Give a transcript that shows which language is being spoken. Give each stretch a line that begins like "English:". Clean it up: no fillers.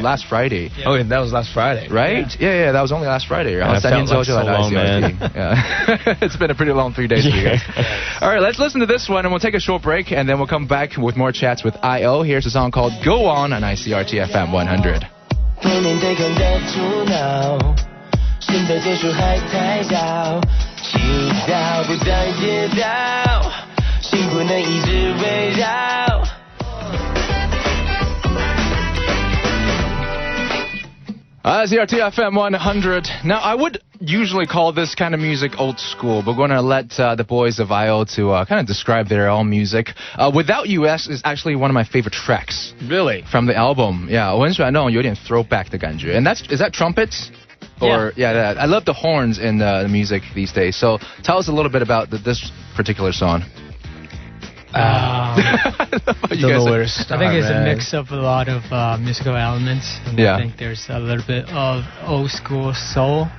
English: last Friday. Oh, yeah, that was last Friday. Right? Yeah, that was only last Friday. Yeah, it felt like so long, man. Yeah. It's been a pretty long 3 days for you guys. All right, let's listen to this one, and we'll take a short break, and then we'll come back with more chats with I.O. Here's a song called Go On ICRT FM 100.
Chinese: 为面对更的阻挠，新的结束还太早，祈祷不再跌倒，幸福能一直围绕。
English: ICRT FM 100. Now, I would usually call this kind of music old school, but we're going to let the boys of IO to kind of describe their own music. Without US is actually one of my favorite tracks. Really? From the album.
Chinese: Yeah, 我很喜欢那种有点 throwback 的感觉.
English: And is that trumpets? Or yeah, I love the horns in the music these days. So tell us a little bit about this particular song. Don't know where to start, I think it's man. a mix of a lot of musical elements. And Yeah. I think there's a little bit of old school soul